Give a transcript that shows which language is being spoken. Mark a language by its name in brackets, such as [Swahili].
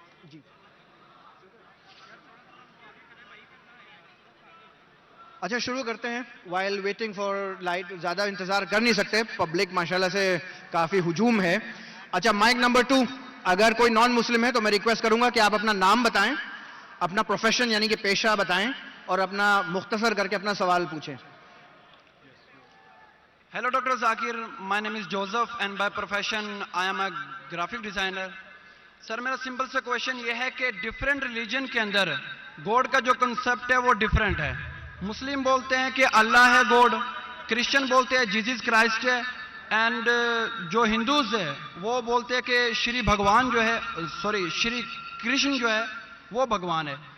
[Urdu] جی اچھا شروع کرتے ہیں۔ وائل ویٹنگ فار لائٹ، زیادہ انتظار کر نہیں سکتے، پبلک ماشاءاللہ سے کافی ہجوم ہے۔ اچھا مائک نمبر 2 اگر کوئی نان مسلم ہے تو میں ریکویسٹ کروں گا کہ آپ اپنا نام بتائیں, اپنا پروفیشن یعنی کہ پیشہ بتائیں, اور اپنا مختصر کر کے اپنا سوال پوچھیں. [English] Hello, Dr. Zakir. My name is Joseph and by profession I am a graphic designer. [Urdu] سر میرا سمپل سا کویشچن یہ ہے کہ ڈفرینٹ ریلیجن کے اندر گوڈ کا جو کنسپٹ ہے وہ ڈفرینٹ ہے. مسلم بولتے ہیں کہ اللہ ہے گوڈ, کرسچن بولتے ہیں جیزس کرائسٹ ہے, اینڈ جو ہندوز ہے وہ بولتے ہیں کہ شری بھگوان جو ہے, شری کرشن جو ہے وہ بھگوان ہے.